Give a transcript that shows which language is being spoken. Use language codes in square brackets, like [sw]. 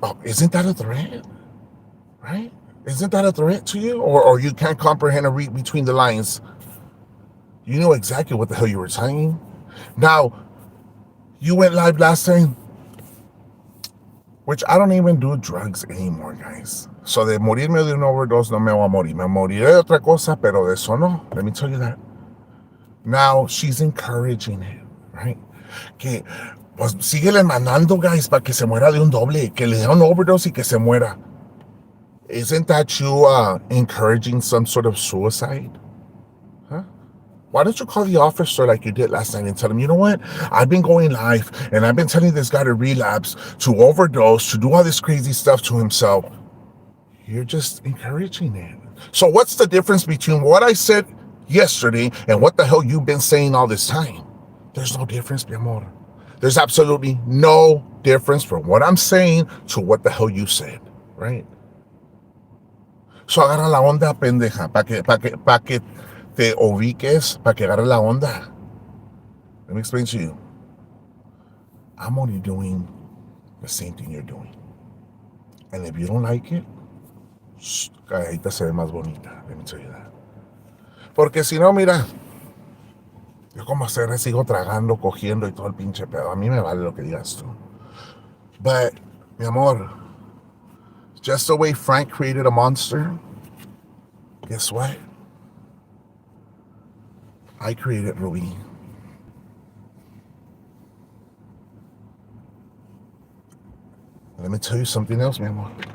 [en] Oh, isn't that a threat? Right? Isn't that a threat to you? Or you can't comprehend or read between the lines? You know exactly what the hell you were saying. Now, you went live last time, which I don't even do drugs anymore, guys. [es] So de morirme de una overdose no me voy a morir. Me moriré de otra cosa, pero de eso no. [en] Let me tell you that. Now, she's encouraging it, right? [es] Que, pues, síguele mandando, guys, para que se muera de un doble. Que le dé un overdose y que se muera. [en] Isn't that you encouraging some sort of suicide? Huh? Why don't you call the officer like you did last night and tell him, you know what? I've been going live and I've been telling this guy to relapse, to overdose, to do all this crazy stuff to himself. You're just encouraging it. So what's the difference between what I said yesterday and what the hell you've been saying all this time? There's no difference, mi amor. There's absolutely no difference from what I'm saying to what the hell you said, right? [es] So agarra la onda, pendeja, pa que te ubiques, para que agarre la onda. [en] Let me explain to you. I'm only doing the same thing you're doing. And if you don't like it, [es] calladita se ve más bonita. [en] Let me tell you that. [es] Porque si no, mira, yo como sigo tragando, cogiendo y todo el pinche pedo. A mí me vale lo que digas tú. [en] But [es] Mi amor, [en] just the way Frank created a monster, guess what? I created Ruby. Let me tell you something else, mi amor.